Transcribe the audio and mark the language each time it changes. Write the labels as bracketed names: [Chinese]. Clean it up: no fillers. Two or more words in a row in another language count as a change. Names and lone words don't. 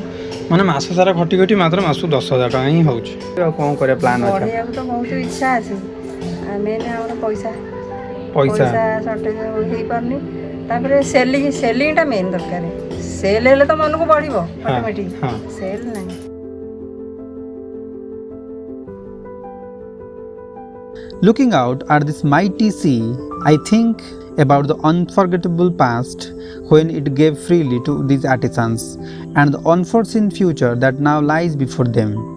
[Odia] ମାନେ ମାସ ସାରା ଖଟି ଖଟି ମାତ୍ର ମାସକୁ 10,000 ଟଙ୍କା ହିଁ ହେଉଛି। ଆଉ କ'ଣ କରିବା ପ୍ଲାନ୍ ଅଛି? ବଢ଼େଇବାକୁ ତ ବହୁତ ଇଚ୍ଛା ଅଛି। ମେନ୍ ଆମର ପଇସା ପଇସା ସର୍ଟେଜ ହେଇପାରୁନି। ତାପରେ ସେଲିଂଟା ମେନ୍ ଦରକାର। ସେଲ୍ ହେଲେ ତ ମନକୁ ବଢ଼ିବ ଅଟୋମେଟିକ୍। ସେଲ୍ ନାହିଁ। [English] Looking out at this mighty sea, I think about the unforgettable past when it gave freely to these artisans and the unforeseen future that now lies before them.